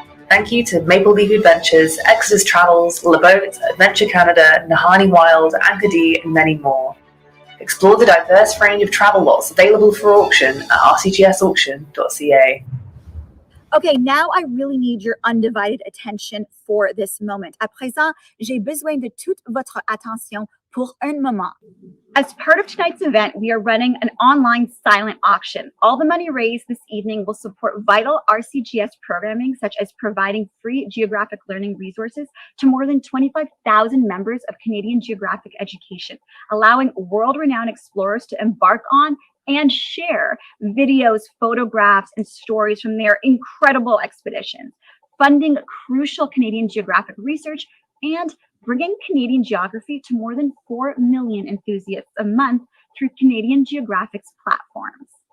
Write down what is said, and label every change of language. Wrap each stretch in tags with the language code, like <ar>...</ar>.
<en>Thank you to Maple Leaf Adventures, Exodus Travels, LeBoat, Adventure Canada, Nahani Wild, Ankadi, and many more. Explore the diverse range of travel lots available for auction at rcgsauction.ca. Okay, now I really need your undivided attention for this moment.</en> <fr>À présent, j'ai besoin de toute votre attention pour un moment.</fr> <en>As part of tonight's event, we are running an online silent auction. All the money raised this evening will support vital RCGS programming, such as providing free geographic learning resources to more than 25,000 members of Canadian geographic education, allowing world-renowned explorers to embark on and share videos, photographs, and stories from their incredible expeditions, funding crucial Canadian geographic research, and bringing Canadian geography to more than 4 million enthusiasts a month through Canadian Geographic's platforms.</en>